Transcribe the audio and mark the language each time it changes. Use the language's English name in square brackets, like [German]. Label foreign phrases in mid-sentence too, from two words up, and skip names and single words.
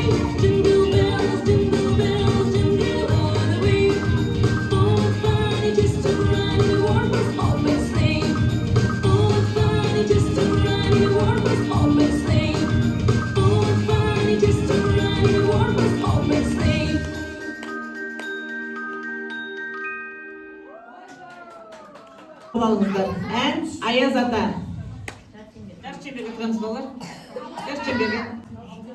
[English] Jingle bells, jingle bells, jingle all the way. Oh, it's fun, it's just to ride in a one-horse open sleigh. Oh, it's fun, it's just to ride in a one-horse open sleigh. Oh, it's fun, it's just to ride in a one-horse open sleigh. [Kazakh] Алыңыздар. Ән Аяз ата. Жас шеберге тұрамыз балалар. Жас шеберге.